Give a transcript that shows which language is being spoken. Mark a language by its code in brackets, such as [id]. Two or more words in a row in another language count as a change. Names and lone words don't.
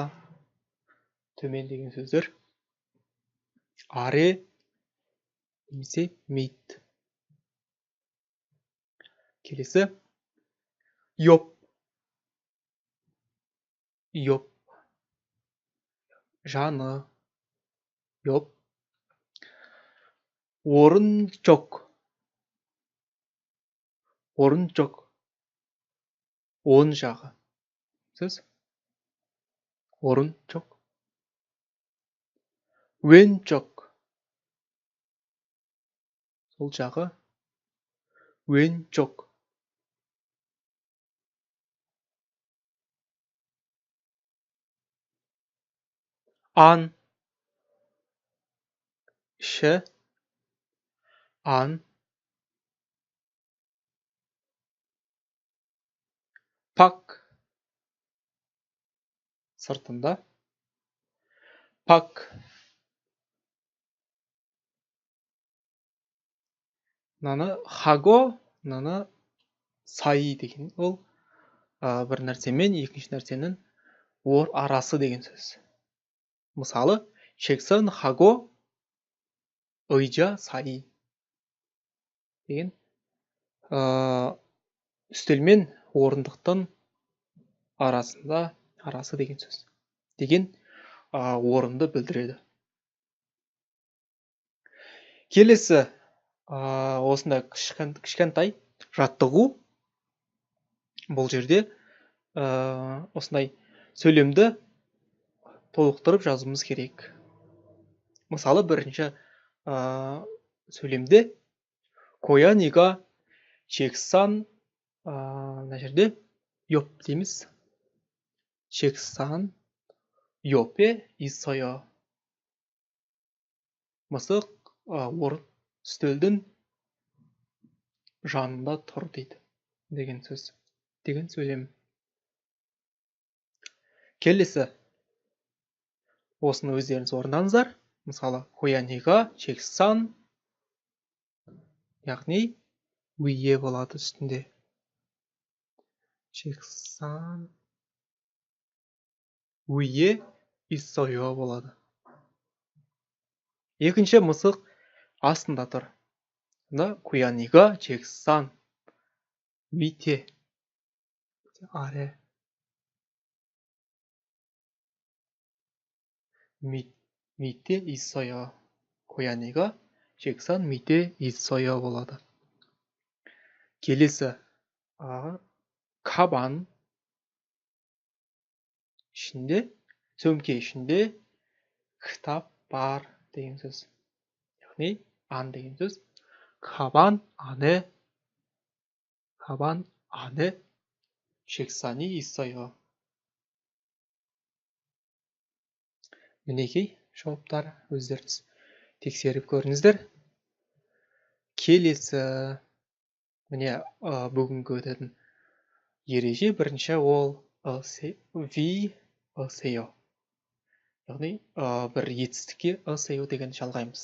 [kk] Төмен деген сөздер. Аре. Немесе мид. Келесі. Йоп. Йоп. Жаны. Йоп. [ko] 오른쪽. 오른쪽. [kk] 오른 жағы. сөз. [ko] 오른쪽. 왼쪽. [kk] сол жағы. 왼쪽. 안. іші. 안. 박. сыртында. 박. мынаны хаго, мынаны сай деген. Ол бір нәрсемен екінші нәрсенің арасы деген сөз. мысалы, [ko] 책상하고 의자 사이 [kk] деген үстел мен орындықтың арасы деген сөз. деген орынды білдіреді. Келесі осындай кішкентай жаттығу. Бұл жерде осындай сөйлемді толықтырып жазуымыз керек. мысалы, бірінші сөйлемде [ko] 고양이가 책상 [kk] мына жерде 옆 дейміз. [ko] 책상 옆에 있어요. [kk] мысық үстелдің жанында тұр дейді. деген сөз. деген сөйлем. келесі. осыны өздеріңіз орындаңыздар. мысалы, [ko] 고양이가 책상 [kk] яғни 위에 болады үстінде. [ko] 책상 위에 있어요 [kk] болады. екінші мысық астында тұр. [ko] 고양이가 책상 밑에 아래 밑에 있어요. 고양이가 책상 밑에 있어요 болады. [kk] келесі. 가방 ішінде, сөмке ішінде кітап бар деген сөз. яғни 안 деген сөз. [ko] 가방 안에 책상이 있어요. [kk] мінекей жауаптар, өздеріңіз тексеріп көріңіздер. келесі. міне бүгінгі өтетін ереже бірінші ол ви ысео, яғни бір етістікке ысео деген жалғаймыз.